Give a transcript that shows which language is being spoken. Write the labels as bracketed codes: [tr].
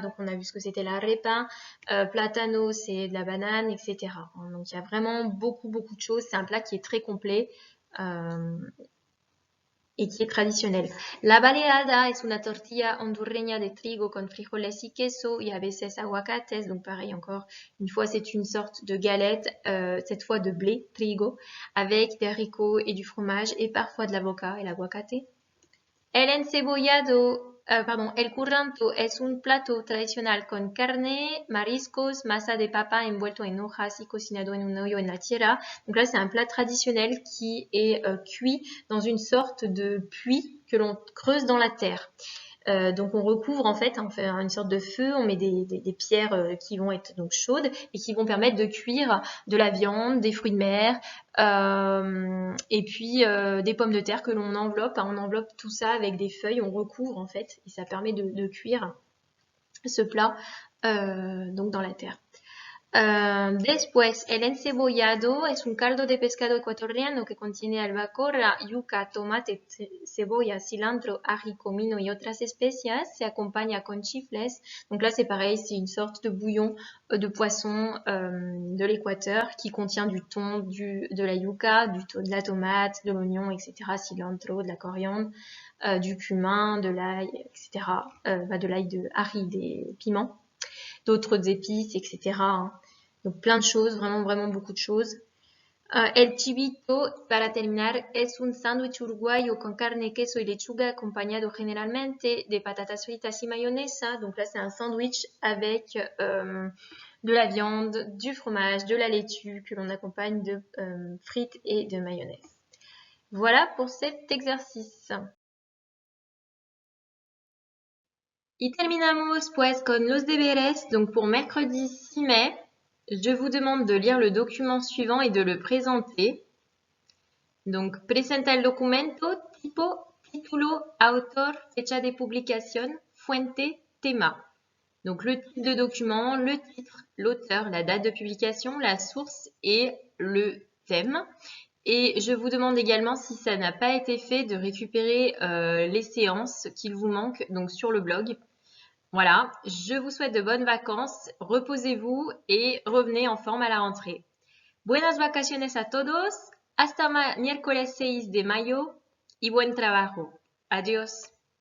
[fr] Donc on a vu ce que c'était l'arepa. Plátano, c'est de la banane, etc. Donc il y a vraiment beaucoup de choses. C'est un plat qui est très complet. [es] Y qui est tradicional. La baleada es una tortilla hondureña de trigo con frijoles y queso y a veces aguacates. [fr] Donc pareil encore, une fois c'est une sorte de galette, cette fois de blé, trigo, avec des haricots et du fromage et parfois de l'avocat et l'aguacate. [es] El curranto es un plato tradicional con carne, mariscos, masa de papa envuelto en hojas y cocinado en un hoyo en la tierra. [fr] Donc là, c'est un plat traditionnel qui est cuit dans une sorte de puits que l'on creuse dans la terre. Donc on recouvre en fait, on fait une sorte de feu, on met des pierres qui vont être donc chaudes et qui vont permettre de cuire de la viande, des fruits de mer et puis des pommes de terre que l'on enveloppe. On enveloppe tout ça avec des feuilles, on recouvre en fait et ça permet de cuire ce plat donc dans la terre. [es] Después, el encebollado es un caldo de pescado ecuatoriano que contiene albahaca, yuca, tomate, cebolla, cilantro, ají, comino y otras especias. Se acompaña con chifles. [fr] Donc là, c'est pareil, c'est une sorte de bouillon de poisson de l'Équateur qui contient du thon, de la yuca, de la tomate, de l'oignon, etc., cilantro, de la coriandre, du cumin, de l'ail, etc., de l'ail, de ají, des piments, d'autres épices, etc. Donc plein de choses, vraiment beaucoup de choses. [es] El chivito, para terminar, es un sándwich uruguayo con carne, queso y lechuga acompañado generalmente de patatas fritas y mayonesa. [fr] Donc là, c'est un sandwich avec de la viande, du fromage, de la laitue que l'on accompagne de frites et de mayonnaise. Voilà pour cet exercice. [es] Y terminamos pues con los deberes. [fr] Donc pour mercredi 6 mai, je vous demande de lire le document suivant et de le présenter. [es] Donc, presenta el documento, tipo, título, autor, fecha de publicación, fuente, tema. [fr] Donc, le type de document, le titre, l'auteur, la date de publication, la source et le thème. Et je vous demande également, si ça n'a pas été fait, de récupérer les séances qu'il vous manque donc sur le blog. Voilà, je vous souhaite de bonnes vacances, reposez-vous et revenez en forme à la rentrée. [es] Buenas vacaciones a todos, hasta miércoles 6 de mayo y buen trabajo. Adiós.